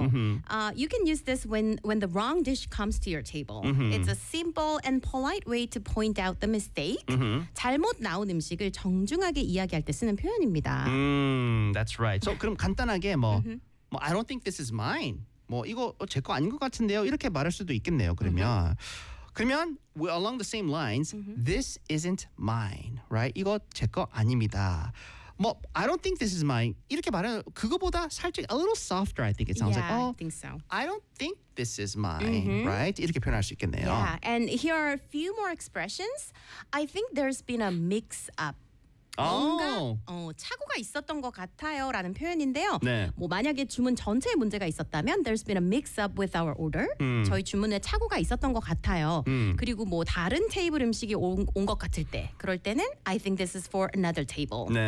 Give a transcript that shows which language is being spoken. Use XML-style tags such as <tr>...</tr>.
<en>You can use this when the wrong dish comes to your table. Mm-hmm. It's a simple and polite way to point out the mistake. Mm-hmm.</en> <ko>잘못 나온 음식을 정중하게 이야기할 때 쓰는 표현입니다.</ko> <en>That's right. So,</en> <ko>그럼 간단하게 뭐...</ko> <en>I don't think this is mine.</en> <ko>뭐 이거 제 거 아닌 것 같은데요. 이렇게 말할 수도 있겠네요. 그러면 그러면</ko> <en>along the same lines, this isn't mine, right?</en> <ko>이거 제 거 아닙니다. 뭐</ko> <en>I don't think this is mine.</en> <ko>이렇게 말해 그거보다 살짝</ko> <en>a little softer. I think it sounds like. Oh, I think so. I don't think this is mine, right?</en> <ko>이렇게 표현할 수 있겠네요.</ko> <en>Yeah, and here are a few more expressions. I think there's been a mix up.</en> <ko>뭔가 착오가 있었던 것 같아요라는 표현인데요. 네. 뭐 만약에 주문 전체에 문제가 있었다면</ko> <en>there's been a mix up with our order.</en> <ko>저희 주문에 착오가 있었던 것 같아요. 그리고 뭐 다른 테이블 음식이 온 것 같을 때 그럴 때는</ko> <en>I think this is for another table.</en>